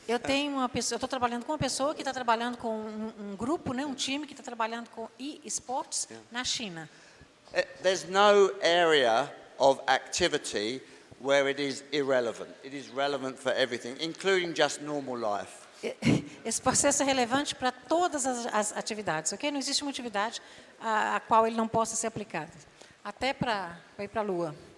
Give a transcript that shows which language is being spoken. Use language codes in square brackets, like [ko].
[pt] Eu estou trabalhando com uma pessoa que está trabalhando com um grupo, né, um time que está trabalhando com esportes na China. [en] There's no area of activity where it is irrelevant. It is relevant for everything, including just normal life. [pt] Esse processo é relevante para todas as atividades, ok? Não existe uma atividade a qual ele não possa ser aplicado, até para ir para a Lua.